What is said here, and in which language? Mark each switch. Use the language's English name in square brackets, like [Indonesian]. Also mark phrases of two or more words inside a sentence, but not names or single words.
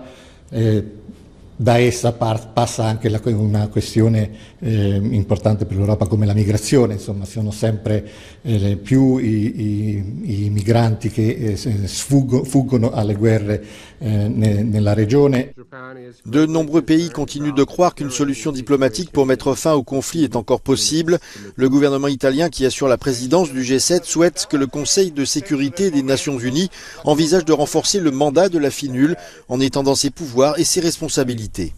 [Italian] Da essa passa anche una questione importante per l'Europa come la migrazione, insomma sono sempre più i migranti che fuggono alle guerre nella regione. [French] De nombreux pays continuent de croire qu'une solution diplomatique pour mettre fin au conflit est encore possible. Le gouvernement italien qui assure la présidence du G7 souhaite que le Conseil de sécurité des Nations Unies envisage de renforcer le mandat de la FINUL en étendant ses pouvoirs et ses responsabilités.